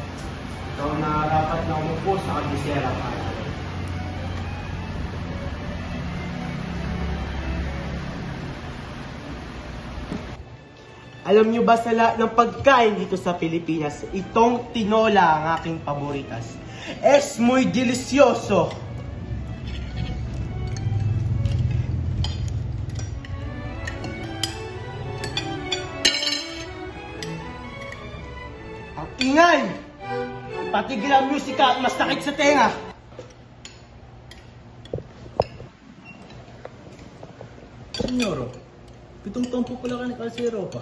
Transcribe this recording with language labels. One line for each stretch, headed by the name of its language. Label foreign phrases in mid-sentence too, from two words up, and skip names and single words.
Filipino: Ikaw na rapat na umupo sa kabisera ka. Alam nyo ba sa lahat ng pagkain dito sa Pilipinas, itong tinola ang aking paboritas.
Spanish: Es muy delicioso!
Filipino: Ang ingay! Ipatigil ang musika at mas sakit sa tenga! Senyoro, 7 taon po pala ka nag-aral sa Europa.